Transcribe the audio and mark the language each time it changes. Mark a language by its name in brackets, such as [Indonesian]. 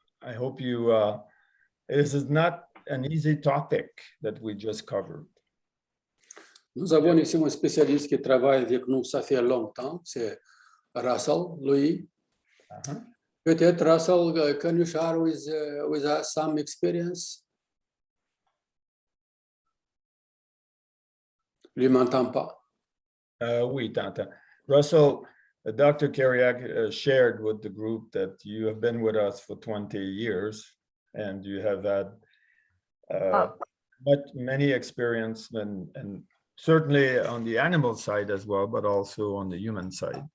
[English] I hope you. This is not an easy topic that we just covered. [French] Nous avons ici un spécialiste qui travaille avec nous, ça fait longtemps, c'est Russell, Louis. Peut-être [English] Russell, can you share with us some experience? [French] Lui m'entend pas. Oui, Tanta. Russell, Dr. [English] Kiriac shared with the group that you have been with us for 20 years, and you have had many experience and certainly on the animal side as well, but also on the human side.